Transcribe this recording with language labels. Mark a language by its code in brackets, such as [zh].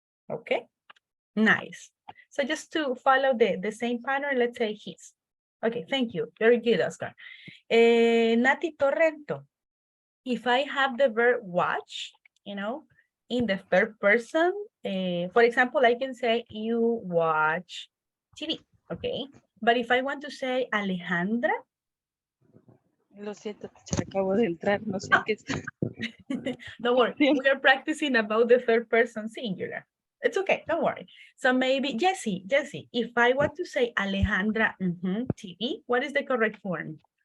[en] Okay, nice. So just to follow the same pattern, let's say his. Okay, thank you. Very good, Oscar. Nati Torrento. If I have the verb watch, you know, in the third person, for example, I can say you watch TV, okay? But if I want to say Alejandra, [es] Lo siento, teacher, acabo de entrar, no sé qué está. [en] don't worry, we are practicing about the third person singular. It's okay, don't worry. So maybe, Jessie, if I want to say Alejandra TV, what is the correct form?